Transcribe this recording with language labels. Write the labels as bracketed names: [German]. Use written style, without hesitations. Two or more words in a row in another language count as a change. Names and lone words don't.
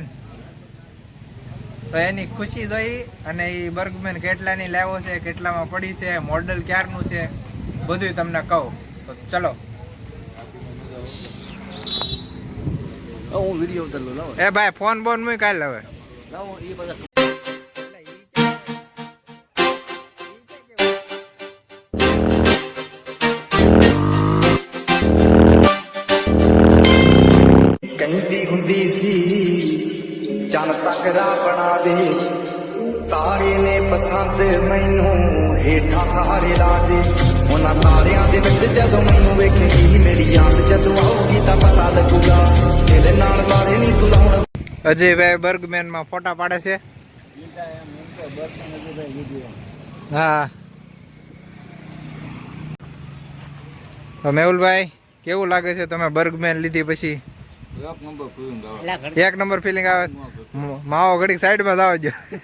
[Gujarati] તો એની ખુશી જોઈ અને એ બર્ગમેન કેટલાની લાવો છે, કેટલામાં પડી છે, મોડલ ક્યારનું છે, બધું તમને કહું. તો ચલો. હું વિડિયો ઉતારલો લાવો. એ ભાઈ ફોન બોન મૂક કાલ હવે. લાવો એ બધા [Punjabi] ਕਹਿੰਦੀ ਹੁੰਦੀ ਸੀ ਚੰਨ ਤੱਕਰਾ ਬਣਾ ਦੇ ਤਾਰੇ ਨੇ ਪਸੰਦ ਮੈਨੂੰ ਹੇਠਾਂ ਸਾਰੇ ਲਾ ਦੇ ਉਹਨਾਂ ਤਾਰਿਆਂ ਦੇ ਵਿੱਚ ਜਦੋਂ ਮੈਨੂੰ ਵੇਖੇਗੀ ਮੇਰੀ ਯਾਦ ਜਦੋਂ ਆਊਗੀ ਤਾਂ ਪਤਾ ਲੱਗੂਗਾ ਇਹਦੇ ਨਾਲ ਤਾਰੇ ਨਹੀਂ ਤੂੰ ਲਾਉਣ. [Gujarati] અજયભાઈ બર્ગમેન માં ફોટા પાડે છે. હા તો મેહુલભાઈ કેવું લાગે છે તમે બર્ગમેન લીધી પછી? એક નંબર ફિલિંગ આવે. માવો ઘડીક સાઈડ માં લાવો જો.